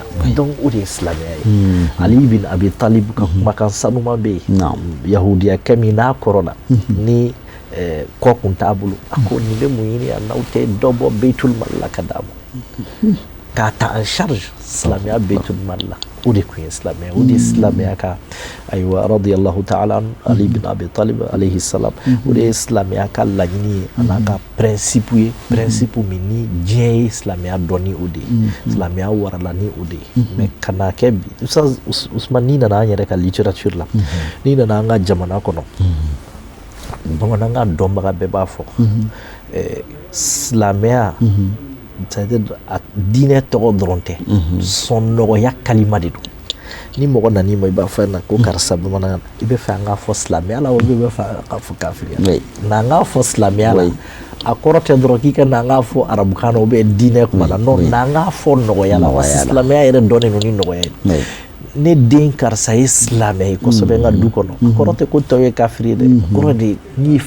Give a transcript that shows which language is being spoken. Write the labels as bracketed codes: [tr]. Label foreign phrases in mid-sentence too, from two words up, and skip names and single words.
[bm] donc o de ye silamɛya ye Ali bin Abi Talib ka kumakan sanuman bɛ yen yahudiya kɛ min n'a kɔrɔla ni kɔ kun t'a bolo a ko nin bɛ mun ɲini yan n'aw tɛ dɔ bɔ Beitul Mal la ka d'a ma k'a ta [fr] en charge [bm] silamɛya Beitul Mal la o de kun ye silamɛya o de ye silamɛya ka ayiwa [ar] رضي الله تعالى [bm] Ali bin Abi Talib [ar] عليه السلام [bm] o de ye silamɛya ka laɲini ye a n'a ka principe ye principe min ni diɲɛ ye silamɛya dɔnni o de ye silamɛya warala ni o de ye mais ka n'a kɛ bi Ustaz Usman n'i nana an yɛrɛ ka littérature la n'i nana an ka jamana kɔnɔ bamanankan dɔnbaga bɛɛ b'a fɔ silamɛya [fr] c'est-à-dire [bm] diinɛ tɔgɔ dɔrɔn tɛ sɔn nɔgɔya kalima de don ni mɔgɔ nan'i ma i b'a fɔ na ko karisa bamanankan i bɛ fɛ an k'a fɔ silamɛya la walima i bɛ fɛ an k'a fɔ kafiriya n'an k'a fɔ silamɛya la a kɔrɔ tɛ dɔrɔn k'i ka n'an k'a fɔ arabukan na [fr] ou bien [bm] diinɛ kuma la non n'an k'a fɔ nɔgɔya la silamɛya yɛrɛ dɔnnen don ni nɔgɔya ye ne den karisa ye silamɛ ye kosɛbɛ n ka du kɔnɔ kɔrɔ tɛ ko tɔw ye kafiri ye dɛ kɔrɔ de n'i ye